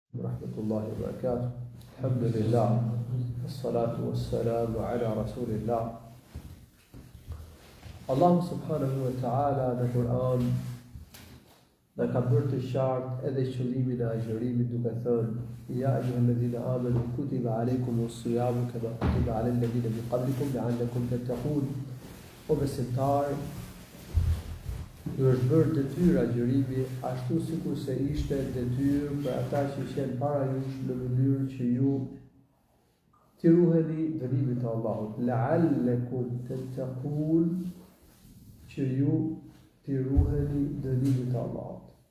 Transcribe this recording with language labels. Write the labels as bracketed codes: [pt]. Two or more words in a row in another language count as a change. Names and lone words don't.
[ar] ورحمة الله وبركاته. Alhamdulillah. الصلاة والسلام على رسول الله. [sq] Allah [ar] سبحانه وتعالى [sq] në Kur'an në ka bërë të qartë edhe qëllimin e agjërimit duke thënë [ar] يا أيها الذين آمنوا كتب عليكم الصيام كما كتب على الذين من قبلكم لعلكم تتقون. [sq] O besimtar, ju është bërë detyrë agjërimi ashtu sikur se ishte detyrë për ata që ishin para jush në mënyrë që ju t'i ruheni dënimit të Allahut. [ar] لعلكم تتقون, [sq] që ju t'i ruheni dënimit të Allahut.